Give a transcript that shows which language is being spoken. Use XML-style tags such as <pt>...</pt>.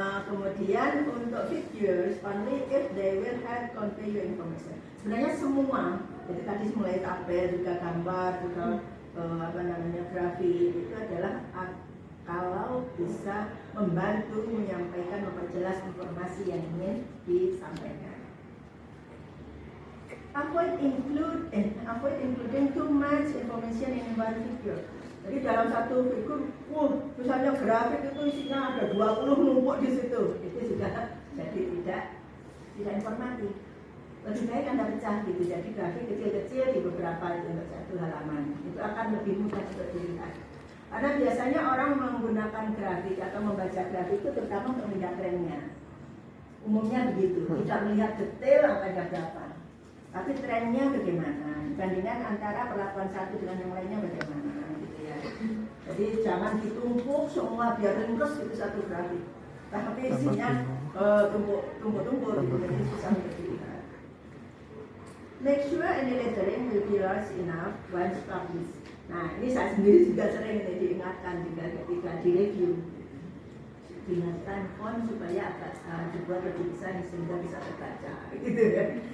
<id>Kemudian untuk</id> <en>figures only if they will have convey your information.</en> <id>Sebenarnya semua, jadi tadi mulai tabel juga gambar juga grafik itu adalah kalau bisa membantu menyampaikan, memperjelas informasi yang ingin disampaikan.</id> <en>Avoid including too much information in one figure.</en> <id>Jadi dalam satu figur, misalnya grafik itu isinya ada 20 numpuk di situ, itu sudah jadi tidak informatif. Lebih baik Anda pecah gitu, jadi grafik kecil-kecil di beberapa itu untuk satu halaman, itu akan lebih mudah untuk dilihat. Karena biasanya orang menggunakan grafik atau membaca grafik itu terutama untuk melihat trennya. Umumnya begitu, tidak melihat detail angkanya berapa. Tapi trennya bagaimana, dibandingkan antara perlakuan satu dengan yang lainnya bagaimana gitu ya. Jadi jangan ditumpuk semua biar ringkes itu satu grafik. Tapi isinya tumpuk-tumpuk gitu, jadi susah untuk dilihat.</id> <en>Make sure any lettering will be large enough once published.</en> <id>Nah ini saya sendiri juga sering diingatkan juga ketika di review. Diingatkan font supaya agak dibuat lebih besar sehingga bisa terbaca gitu ya.</id>